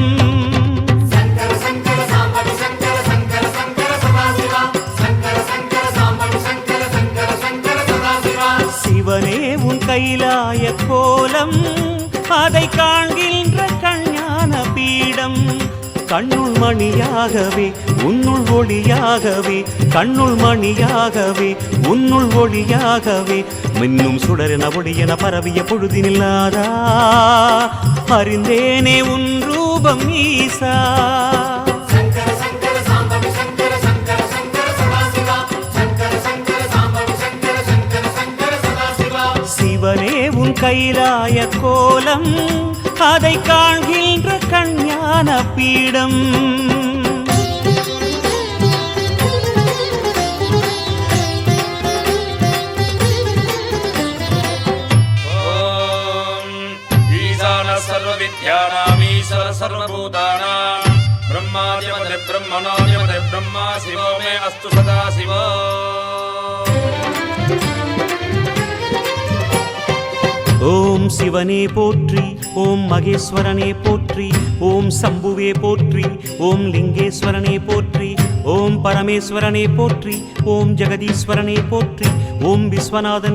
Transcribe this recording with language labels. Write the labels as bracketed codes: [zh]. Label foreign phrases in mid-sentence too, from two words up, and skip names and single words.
[sa] शंकर शंकर सांबवि शंकर शंकर शंकर सदाशिवा. शंकर शंकर सांबवि शंकर शंकर शंकर सदाशिवा. [ta] சிவனே உன் கைலாய கோலம் அதை காண்கின்ற கஞான பீடம். கண்ணுள் மணியாகவே உன்னுள் ஒளியாகவே கண்ணுள் மணியாகவே உன்னுள் ஒளியாகவே மின்னும் சுடரென ஒளியென பரவிய பொழுதினில்லாதா அறிந்தேனே உன் ரூபம் ஈசா. [sa] शंकर शंकर सांबवि शंकर शंकर शंकर सदाशिवा शंकर शंकर सांबवि शंकर शंकर शंकर सदाशिवा. [ta] சிவனே உன் கைலாய கோலம் அதை காண்கின்ற கஞ்ஞான பீடம். [sa] सर्वविद्यानामीश्वर सर्वभूतानां ब्रह्मादिपदे ब्रह्मणोऽधिपदे ब्रह्मा शिवो मे अस्तु सदा शिवो. [ta] ஓம் சிவனே போற்றி, ஓம் மகேஸ்வரனே போற்றி, ஓம் சம்புவே போற்றி, ஓம் லிங்கேஸ்வரனே போற்றி, ஓம் பரமேஸ்வரனே போற்றி, ஓம் ஜெகதீஸ்வரனே போற்றி, ஓம் விஸ்வநாதனே